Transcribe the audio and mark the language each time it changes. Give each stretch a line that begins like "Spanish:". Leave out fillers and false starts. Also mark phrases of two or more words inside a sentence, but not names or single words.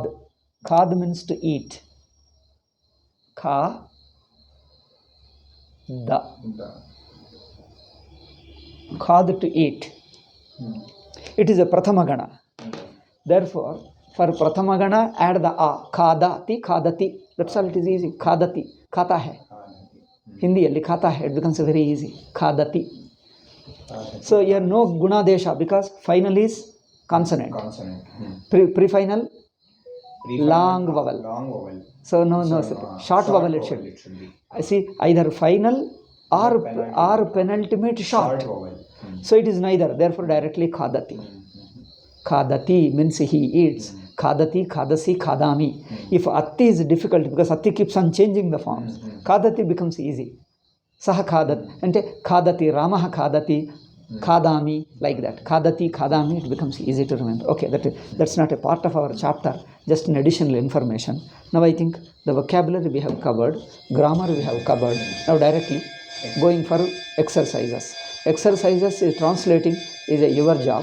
English: Khad means to eat. Kha, da. Khad, to eat. It is a
Sanskrit: Prathama Gana.
English: Therefore, for
Sanskrit: Prathama Gana,
English: add the A.
Sanskrit: Khadati, khadati.
English: That's all, it is easy.
Hindi: Khadati. Khata hai.
English: Hindi,
Hindi: likhata hai.
English: It becomes very easy. Khadati. So here no
Sanskrit: guna desha
English: because final is consonant. Pre-final long vowel. So no, short vowel it should be. I see either final or penultimate short. So it is neither. Therefore directly khadati. Khadati means he eats.
Sanskrit: Khadati, khadasi, khadami.
English: If atti is difficult because atti keeps on changing the forms, khadati becomes easy.
Sanskrit: Saha khadat.
English: And
Sanskrit: khadati, Ramaha khadati, khadami,
English: like that.
Sanskrit: Khadati, khadami,
English: it becomes easy to remember. Okay, that's not a part of our chapter, just an additional information. Now I think the vocabulary we have covered, grammar we have covered. Now directly going for exercises. Exercises is translating is your job.